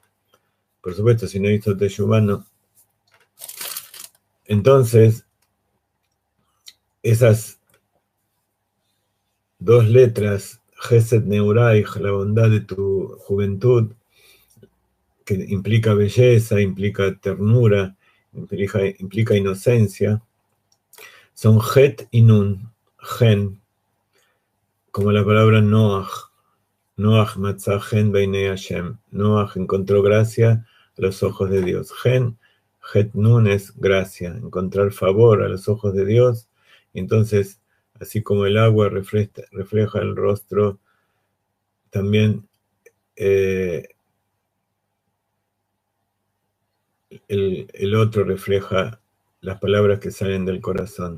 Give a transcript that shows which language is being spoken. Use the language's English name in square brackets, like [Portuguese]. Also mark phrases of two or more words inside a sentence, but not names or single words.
[Spanish] Por supuesto, si no hizo teshuvá, no. Entonces, esas dos letras, [Hebrew] חסד נעורייך, [Spanish] la bondad de tu juventud, que implica belleza, implica ternura, implica inocencia, son Het y Nun, Gen, como la palabra Noach. [Hebrew] נח מצא חן בעיני השם. [Spanish] Noach encontró gracia a los ojos de Dios. Gen, Het Nun es gracia, encontrar favor a los ojos de Dios. Y entonces, así como el agua refleja el rostro, también el otro refleja las palabras que salen del corazón.